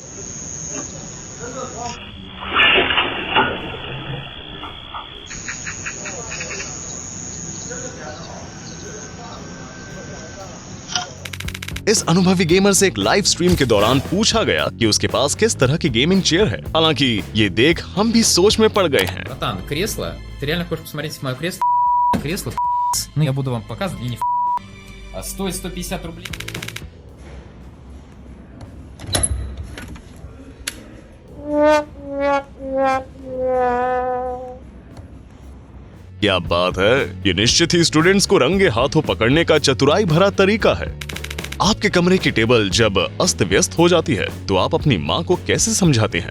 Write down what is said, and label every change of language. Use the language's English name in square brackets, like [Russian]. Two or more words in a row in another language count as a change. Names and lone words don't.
[Hindi] इस अनुभवी गेमर से एक [English] live stream [Hindi] के दौरान पूछा गया कि उसके पास किस तरह की [English] gaming chair [Hindi] है। हालांकि ये देख हम भी सोच में पड़ गए हैं। [Russian] Братан, кресло, ты реально хочешь посмотреть мое кресло? Кресло, ну я буду вам показывать, и не а стоит 150 рублей. [Hindi] क्या बात है, ये निश्चित ही स्टूडेंट्स को रंगे हाथों पकड़ने का चतुराई भरा तरीका है। आपके कमरे की टेबल जब अस्त व्यस्त हो जाती है तो आप अपनी माँ को कैसे समझाते हैं?